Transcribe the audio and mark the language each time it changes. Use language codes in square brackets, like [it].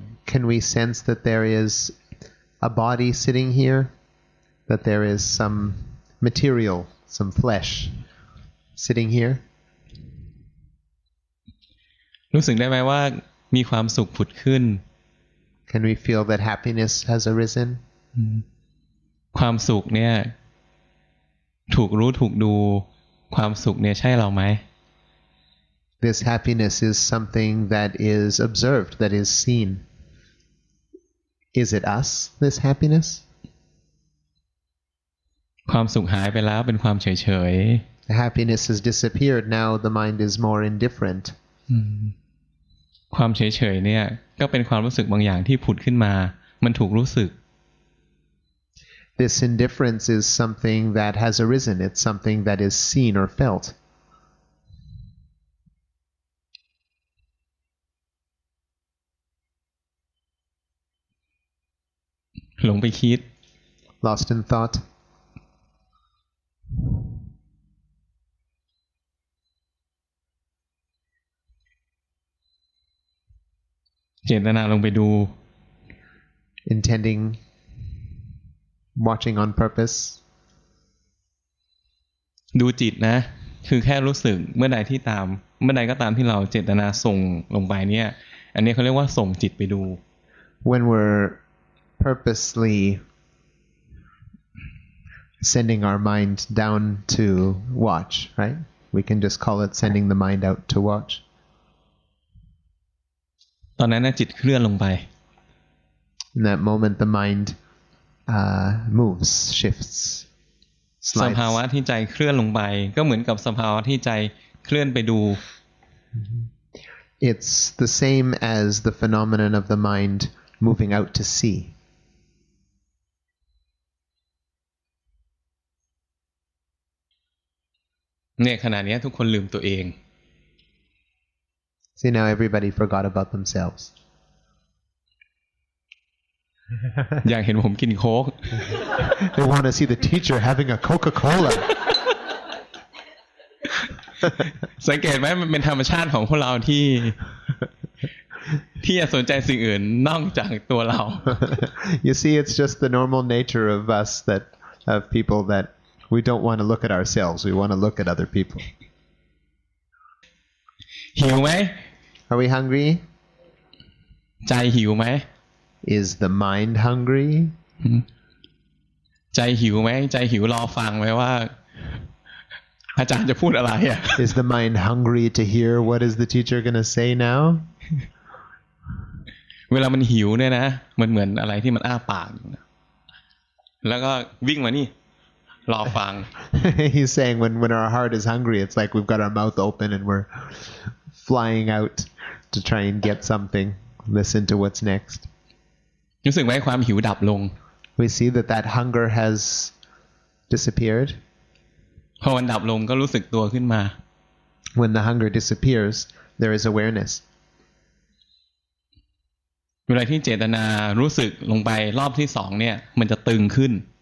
[en] Can we sense that there is a body sitting here? That there is some material, some flesh sitting here? [th] รู้สึกได้ไหมว่ามีความสุขผุดขึ้น [en] Can we feel that happiness has arisen? [th] ความสุขเนี่ยถูกรู้ถูกดูความสุขเนี่ยใช่เราไหม [en] This happiness is something that is observed, that is seen. Is it us, this happiness? [th] ความสุขหายไปแล้วเป็นความเฉย [en] The happiness has disappeared. Now the mind is more indifferent. [th] ๆความเฉยๆเนี่ยก็เป็นความรู้สึกบางอย่างที่ผุดขึ้นมามันถูกรู้สึก [en] This indifference is something that has arisen. It's something that is seen or felt. [th] หลงไปคิด [en] Lost in thought. [th] เจตนาลงไปดู [en] Intending, watching on purpose. [th] ดูจิตนะคือแค่รู้สึกเมื่อใดก็ตามที่เราเจตนาส่งลงไปเนี่ยอันนี้เขาเรียกว่าส่งจิตไปดู [en] When we're purposely sending our mind down to watch, right? We can just call it sending the mind out to watch. [th] ตอนนั้นนะจิตเคลื่อนลงไป [en] In that moment, the mind moves, shifts, [th] สภาวะ [en] slides. [th] ที่ใจเคลื่อนลงไปก็เหมือนกับสภาวะที่ใจเคลื่อนไปดู [en] It's the same as the phenomenon of the mind moving out to see. เ [th] เนี่ยขณะนี้ทุกคนลืมตัวเอง [en] See, now everybody forgot about themselves. [th] อยากเห็นผมกินโค้ก [en] They want to see the teacher having a Coca-Cola. [th] สังเกตไหมมันเป็นธรรมชาติของพวกเราที่จะสนใจสิ่งอื่นนอกจากตัวเรา [en] You see, it's just the normal nature of us of people that we don't want to look at ourselves. We want to look at other people. [th] หิวไหม [en] Are we hungry? [th] ใจหิวไหม [en] Is the mind hungry? [th] ใจหิวไหมใจหิวรอฟังไหมว่าอาจารย์จะพูดอะไรอ่ะ [en] Is the mind hungry to hear what is the teacher going to say now? [th] เวลามันหิวเนี่ยนะมันเหมือนอะไรที่มันอ้าปากแล้วก็วิ่งมานี่รอฟัง [en] He's saying when our heart is hungry, it's like we've got our mouth open and we're flying out to try and get something, listen to what's next. [th] รู้สึกไหมความหิวดับลง [en] We see that hunger has disappeared. [th] พอมันดับลงก็รู้สึกตัวขึ้นมา [en] When the hunger disappears, there is awareness. [th] เวลาที่เจตนารู้สึกลงไปรอบที่สองเนี่ยมันจะตึงขึ้น